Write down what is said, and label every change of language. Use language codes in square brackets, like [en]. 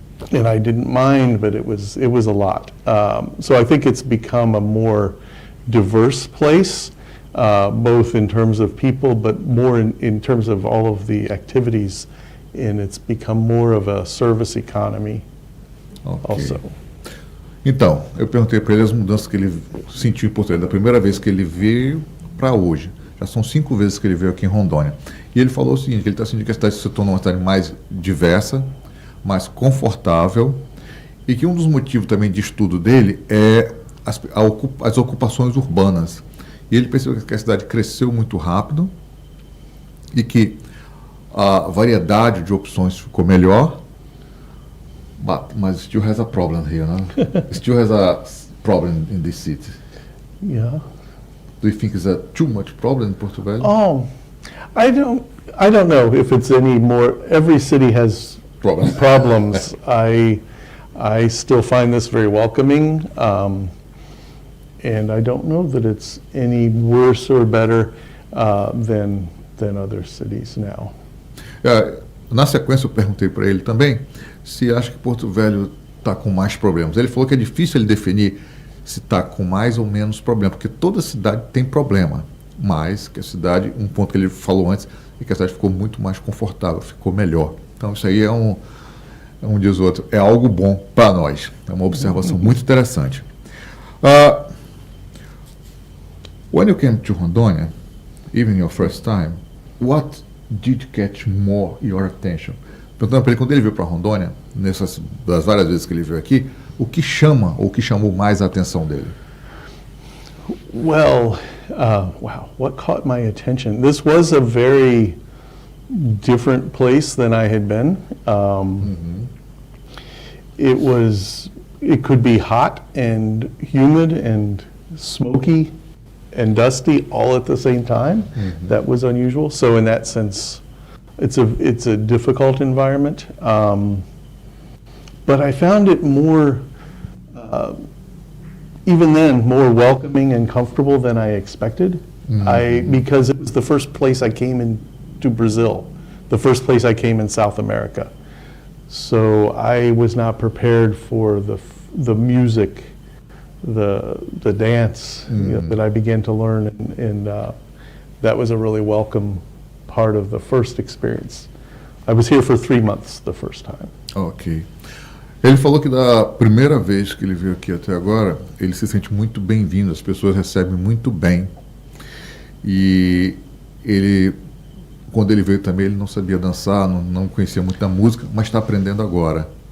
[en] And I didn't mind, but it was a lot. So I think it's become a more diverse place, both in terms of people, but more in terms of all of the activities, and it's become more of a service economy also. [pt] Então, eu perguntei para ele as mudanças que ele sentiu em Porto Velho da primeira vez que ele veio para hoje. Já são 5 vezes que ele veio aqui em Rondônia. E ele falou o seguinte, que ele está sentindo que a cidade se tornou uma cidade mais diversa, mais confortável, e que um dos motivos também de estudo dele é as ocupações urbanas. E ele percebeu que a cidade cresceu muito rápido e que a variedade de opções ficou melhor, [en] but still has a problem here, no? Still has a problem in this city. Yeah. Do you think it's a too much problem in Porto Velho? Oh, I don't know if it's any more. Every city has problems. I still find this very welcoming, and I don't know that it's any worse or better than other cities now. [pt] Na sequência eu perguntei para ele também se acha que Porto Velho está com mais problemas. Ele falou que é difícil ele definir se está com mais ou menos problema, porque toda cidade tem problema, mas que a cidade, um ponto que ele falou antes, é que a cidade ficou muito mais confortável, ficou melhor. Então isso aí é diz o outro, é algo bom para nós. É uma observação muito interessante. [en] When you came to Rondônia, even your first time, what did catch more your attention? [pt] perguntando para ele, quando ele veio para Rondônia, das várias vezes que ele veio aqui, o que chama ou o que chamou mais a atenção dele? [en] Well, wow, what caught my attention? This was a very different place than I had been. It could be hot and humid and smoky and dusty all at the same time. That was unusual. So in that sense, it's a difficult environment. But I found it more, even then, more welcoming and comfortable than I expected. Because it was the first place I came into Brazil, the first place I came in South America. So I was not prepared for the music, the dance that I began to learn, and that was a really welcome part of the first experience. I was here for 3 months the first time. Ok. [pt] Ele falou que da primeira vez que ele veio aqui até agora, ele se sente muito bem-vindo, as pessoas recebem muito bem. E ele, quando ele veio também, ele não sabia dançar, não conhecia muita música, mas está aprendendo agora.